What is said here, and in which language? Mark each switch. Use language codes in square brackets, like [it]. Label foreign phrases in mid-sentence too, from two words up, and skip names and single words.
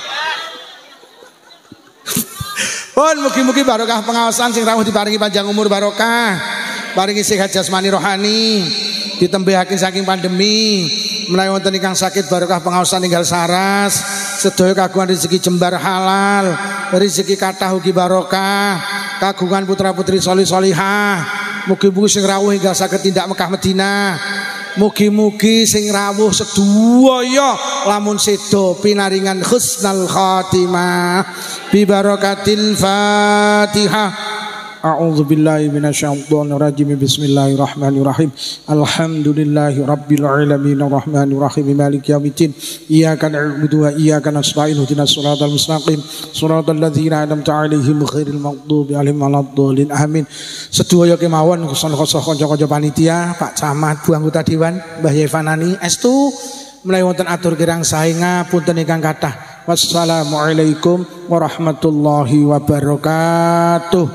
[jv] Pun mugi-mugi barokah pengawasan sing rawuh diparingi panjang umur barokah, paringi sehat jasmani rohani, ditembehaken saking pandemi, menawi wonten ingkang sakit barokah pengawasan tinggal saras, sedaya kagungan rezeki jembar halal, rezeki kathah ugi barokah, kagungan putra-putri solih solihah, mugi-mugi sing rawuh hingga saged tindak Mekah Madinah. Mugi-mugi sing rawuh sedaya lamun sedo pinaringan [ar] حسن الخاتمة ببركة الفاتحة. أعوذ بالله من الشيطان الرجيم. بسم الله الرحمن الرحيم. الحمد لله رب العالمين الرحمن الرحيم مالك يوم الدين. إياك نعبد وإياك نستعين اهدنا الصراط المستقيم صراط الذين أنعمت عليهم غير المغضوب عليهم ولا الضالين. Amin. [jv] Sedaya kemawon kusun-kusun kanca-kanca panitia, Pak Camat, Bu anggota dewan, Mbah Yevanani estu menawi wonten atur kirang sae ngapunten ingkang kathah. [ar] والسلام عليكم ورحمة الله وبركاته.